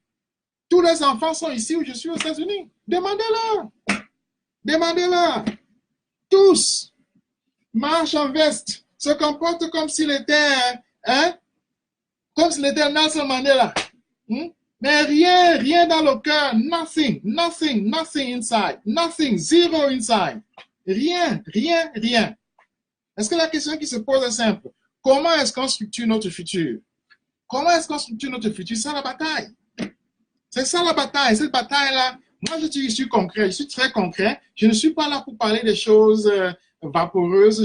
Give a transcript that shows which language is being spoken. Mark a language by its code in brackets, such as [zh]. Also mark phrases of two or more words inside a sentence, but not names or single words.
[fr] Tous les enfants sont ici où je suis aux États-Unis. Demandez-leur. Demandez-leur. Tous marchent en veste, se comportent comme s'il était, hein, comme s'il était Nelson Mandela. Hmm? Mais rien, rien dans le cœur. [en] Nothing, nothing, nothing inside. Nothing, zero inside. [fr] Rien, rien, rien. Est-ce que la question qui se pose est simple? Comment est-ce qu'on structure notre futur? Comment est-ce qu'on structure notre futur? C'est ça la bataille. C'est ça la bataille. Cette bataille-là, moi je suis concret, je suis très concret. Je ne suis pas là pour parler des choses vaporeuses.